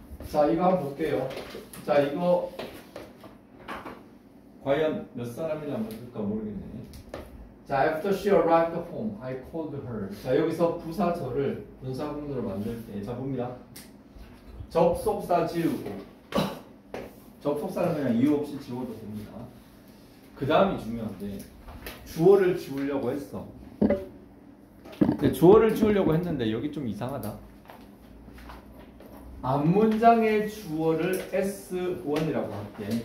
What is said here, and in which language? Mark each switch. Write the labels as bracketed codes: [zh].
[ko] 자, 이거 한번 볼게요. 자, 이거 과연 몇 사람이나 맞을까 모르겠네. [en] 자, after she arrived home, I called her. [ko] 자, 여기서 부사절을 분사구문으로 만들 때, 자, 봅니다. 접속사 지우고, 접속사는 그냥 이유 없이 지워도 됩니다. 그 다음이 중요한데, 주어를 지우려고 했어. 근데 주어를 지우려고 했는데, 여기 좀 이상하다. 앞문장의 주어를 S1이라고 할게.